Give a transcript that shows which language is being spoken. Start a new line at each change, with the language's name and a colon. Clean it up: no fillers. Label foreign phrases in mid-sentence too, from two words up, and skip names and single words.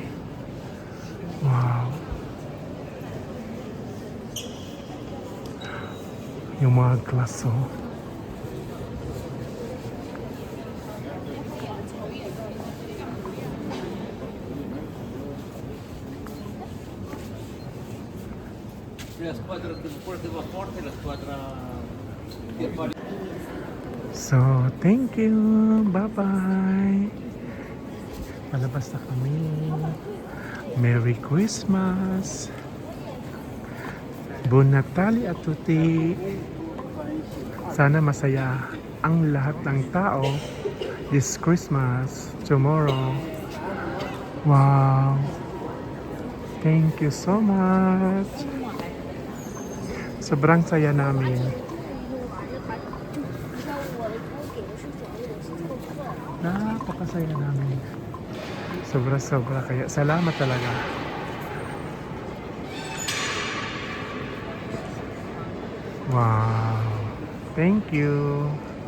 Filipino: Wow. Yung mga glass, oh.
Italian: La squadra deportiva forte, la squadra
English: So, thank you. Bye-bye.
Filipino: Palabas na kami.
English: Merry Christmas.
Italian: Buon Natale a tutti.
Filipino: Sana masaya ang lahat ng tao
English: this Christmas, tomorrow. Wow. Thank you so much.
Filipino: Sobrang saya namin. Napakasaya namin. Sobra-sobra, kaya salamat talaga.
English: Wow. Thank you.